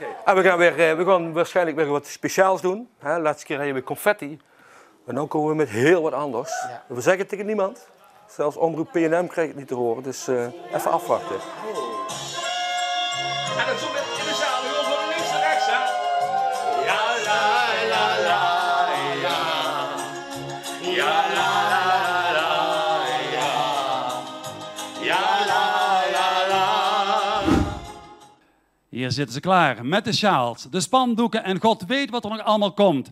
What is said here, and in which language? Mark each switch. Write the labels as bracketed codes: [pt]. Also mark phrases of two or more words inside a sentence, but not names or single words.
[nl] En we gaan waarschijnlijk weer wat speciaals doen. Hè, laatste keer hadden we confetti. En dan komen we met heel wat anders. Ja. We zeggen het tegen niemand. Zelfs omroep PNM krijg ik het niet te horen. Dus even afwachten. En dat zo in de zaal, gewoon van links naar rechts, hè? Ja, la, la, la, ja. Ja, la, la, la, ja. Ja, la, la, la. Hier zitten ze klaar met de sjaals, de spandoeken en God weet wat er nog allemaal komt.